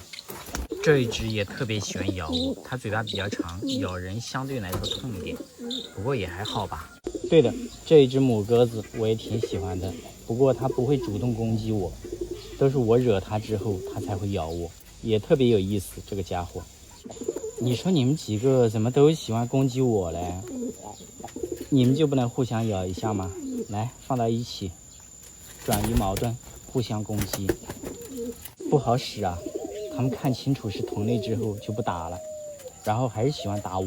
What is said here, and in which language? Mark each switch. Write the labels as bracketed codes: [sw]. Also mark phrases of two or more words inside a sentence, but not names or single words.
[zh] 這一只也特別喜歡咬我，它嘴巴比較長，咬人相對來说痛一點，不過也還好吧。對的，這一只母鴿子我也挺喜歡的，不過它不會主動攻擊我，都是我惹它之後它才會咬我，也特別有意思。這個家伙，你說你們幾個怎麼都喜歡攻擊我嘞？你們就不能互相咬一下嗎？來，放到一起，轉移矛盾，互相攻擊，不好使啊。他們看清楚是同類之後就不打了，然後還是喜歡打我。